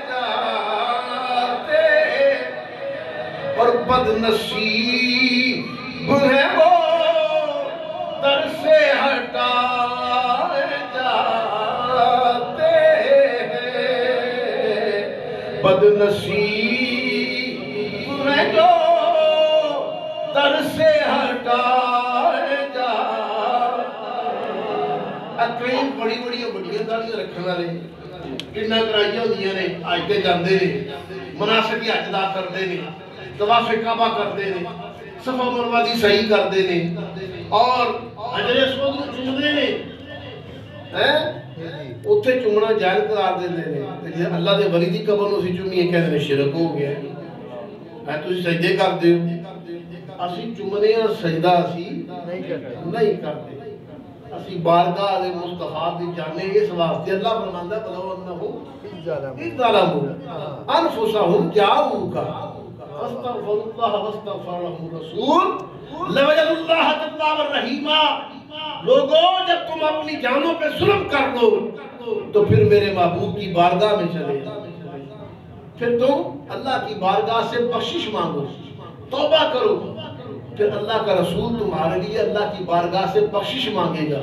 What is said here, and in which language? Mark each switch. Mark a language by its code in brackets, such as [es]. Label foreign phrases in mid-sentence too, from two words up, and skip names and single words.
[ur] جاتے ہیں، اور بد نصیب ہے وہ در سے ہٹائے جاتے ہیں، بد نصیب ہے جو در سے ہٹائے جاتے ہیں۔ [pa] کئی بڑی بڑیاں داڑیاں رکھنے والے کناں کرائیاں ہوندیاں نے، اج تے جاندے نے، [ur] مناسک حج ادا کرتے ہیں، طواف کعبہ کرتے ہیں، صفا مروہ دی صحیح کرتے ہیں، [pa] اور حجر اسود نوں چومدے نے، اوتھے چومنا جائز قرار دیندے نے، جے اللہ دے ولی دی قبر نوں اسی چومیے کہندے نے شرک ہو گیا ہے، تسی سجدے کردے ہو، اسی چومنے ہاں، سجدہ اسی نہیں کرتے، اسی بارگاہ دے مصطفیٰ دی جانے اس واسطے اللہ فرماندا [ur] ہے [ar] بلو انہم اذ ظلموا انفسہم جاؤک فاستغفر اللہ واستغفر لهم الرسول لوجد اللہ توابا رحیما، [ur] لوگوں جب تم اپنی جانوں پہ ظلم کر لو تو پھر میرے محبوب کی بارگاہ میں چلے جاؤ، پھر تم اللہ کی بارگاہ سے بخشش مانگو، توبہ کرو، پھر اللہ کا رسول تمہارے لیے اللہ کی بارگاہ سے بخشش مانگے گا۔